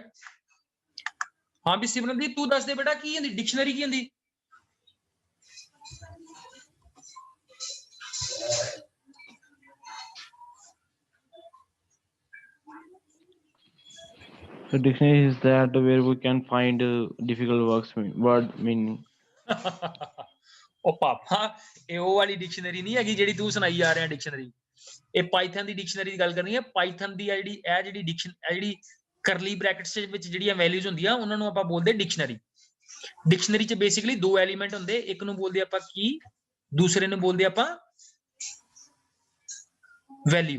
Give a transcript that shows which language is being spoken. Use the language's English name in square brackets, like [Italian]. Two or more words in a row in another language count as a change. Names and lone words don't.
[Punjabi] ਹਾਂ ਭੀ ਸਿਮਰਨਦੀਪ ਤੂ ਦੱਸ ਦੇ ਬੇਟਾ ਕੀ ਹੁੰਦੀ ਡਿਕਸ਼ਨਰੀ ਕੀ ਹੁੰਦੀ? [English] So dictionary is that where we can find difficult word meaning। [Hindi] ओ पापा ये वो वाली डिक्शनरी नहीं है [Punjabi] ਜਿਹੜੀ ਤੂੰ ਸੁਣਾਈ ਆ ਰਿਹਾ ਡਿਕਸ਼ਨਰੀ। ਇਹ ਪਾਈਥਨ ਦੀ ਡਿਕਸ਼ਨਰੀ ਦੀ ਗੱਲ ਕਰਨੀ ਹੈ। ਪਾਈਥਨ ਦੀ ਜਿਹੜੀ ਕਰਲੀ ਬ੍ਰੈਕਟਸ ਵਿੱਚ ਜਿਹੜੀਆਂ ਵੈਲਿਊਜ਼ ਹੁੰਦੀਆਂ ਉਹਨਾਂ ਨੂੰ ਆਪਾਂ ਬੋਲਦੇ ਡਿਕਸ਼ਨਰੀ। ਡਿਕਸ਼ਨਰੀ ਚ ਬੇਸਿਕਲੀ ਦੋ ਐਲੀਮੈਂਟ ਹੁੰਦੇ, ਇੱਕ ਨੂੰ ਬੋਲਦੇ ਆਪਾਂ ਕੀ, ਦੂਸਰੇ ਨੂੰ ਬੋਲਦੇ ਆਪਾਂ ਵੈਲਿਊ।